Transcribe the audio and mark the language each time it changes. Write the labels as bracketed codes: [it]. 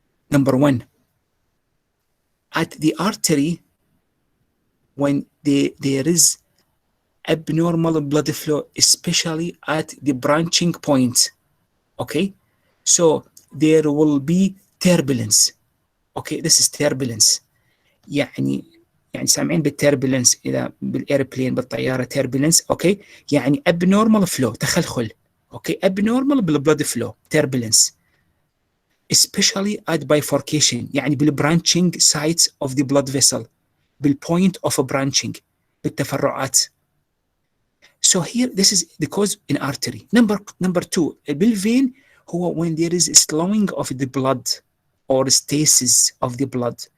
[en] Number one, at the artery, when there is abnormal blood flow, especially at the branching point, okay? So there will be turbulence. Okay, this is turbulence. [ar] يعني سامعين بالتربلنس اذا بالايربلين بالطياره [en] turbulence. [ar] اوكي، يعني [en] abnormal flow [ar] تخلخل. [en] okay, abnormal بالبلد flow turbulence especially at bifurcation [ar] يعني بالبرانشنج [en] sites of the blood vessel, بالpoint of branching, بالتفرعات. So here this is the cause in artery. Number two, بالvein هو when there is slowing of the blood or stasis of the blood.